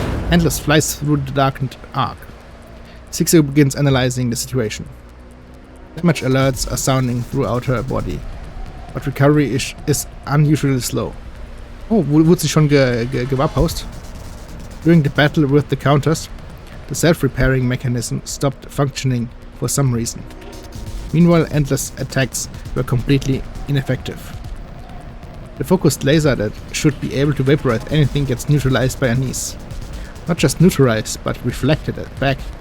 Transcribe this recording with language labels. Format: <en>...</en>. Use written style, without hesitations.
<en>Endless flies through the darkened arc. Sixo begins analyzing the situation. Damage alerts are sounding throughout her body, but recovery is unusually slow.</en> <de>Oh, wurde sie schon gewaphaust?</de> <en>During the battle with the counters, the self-repairing mechanism stopped functioning for some reason. Meanwhile, endless attacks were completely ineffective. The focused laser that should be able to vaporize anything gets neutralized by Anise. Not just neutralized, but reflected back</en>